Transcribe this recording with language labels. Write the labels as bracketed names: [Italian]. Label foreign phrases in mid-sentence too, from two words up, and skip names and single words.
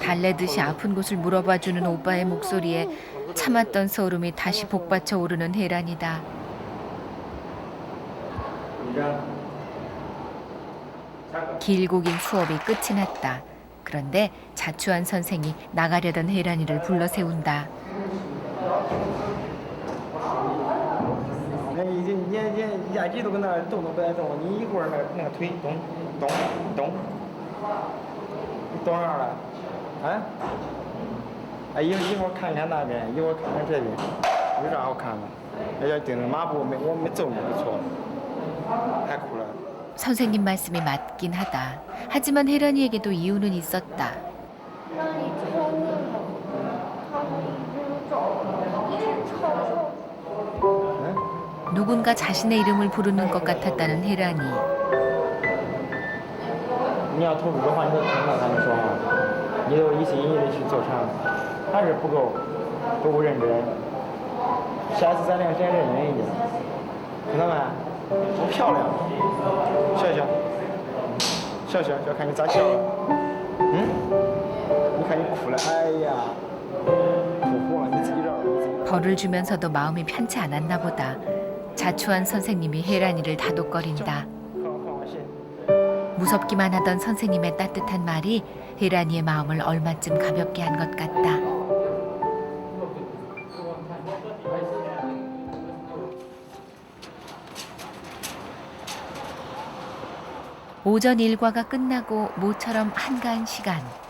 [Korean] 달래듯이 아픈 곳을 물어봐주는 오빠의 목소리에 참았던 소름이 다시 복받쳐 오르는 혜란이다. 길고 긴 수업이 끝이 났다. 그런데 자추한 선생이 나가려던 혜란이를 불러 세운다. [Chinese] 你眼睛都搁那儿动都不带动，你一会儿那个腿动动动，你动哪儿了？啊？哎，一会儿看看那边，一会儿看看这边，有啥好看的？要盯着马步，我没揍你就错了，太苦了。 [Korean] 선생님 말씀이 맞긴 하다. 하지만 혜란이에게도 이유는 있었다. [Chinese] 让你聪明了，他们已经走了，一直吵吵。 [Korean] 누군가 자신의 이름을 부르는 것 같았다는 혜란이. [Chinese] 你要投入的话，你得听到他们说话，你都一心一意的去做成，还是不够认真。下次咱俩再认真一点，听到没？不漂亮，笑，看你咋笑了。嗯？你看你哭了，哎呀，哭红了，你自己绕，你自己。 [Korean] 벌을 주면서도 마음이 편치 않았나 보다. 자추한 선생님이 혜란이를 다독거린다. 무섭기만 하던 선생님의 따뜻한 말이 혜란이의 마음을 얼마쯤 가볍게 한 것 같다. 오전 일과가 끝나고 모처럼 한가한 시간.